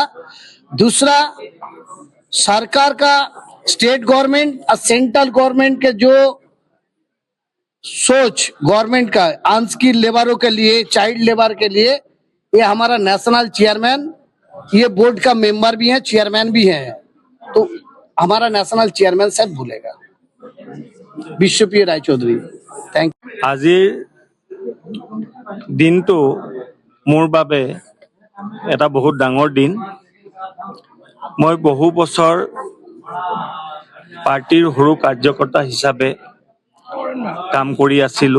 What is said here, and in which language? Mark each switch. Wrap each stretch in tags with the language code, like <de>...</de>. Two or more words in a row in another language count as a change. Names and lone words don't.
<hi>दूसरा, सरकार का</hi> <en>state government</en> <hi>और</hi> <en>central government</en> <hi>के जो सोच गवर्नमेंट का अनस्किल्ड लेबरों के लिए,</hi> <en>child labour</en> <hi>के लिए, ये हमारा</hi> <en>national chairman,</en> <hi>ये बोर्ड का मेंबर भी है, चेयरमैन भी है, तो हमारा</hi> <en>national chairman</en> <hi>साहब भूलेगा विश्वप्रिय राय चौधरी।</hi> <en>thank you.</en> <as>আজিৰ দিনটো মোৰ বাবে এটা বহুত ডাঙৰ দিন। মই বহু বছৰ পাৰ্টিৰ সৰু কাৰ্যকৰ্তা হিচাপে কাম কৰি আছিলোঁ।</as>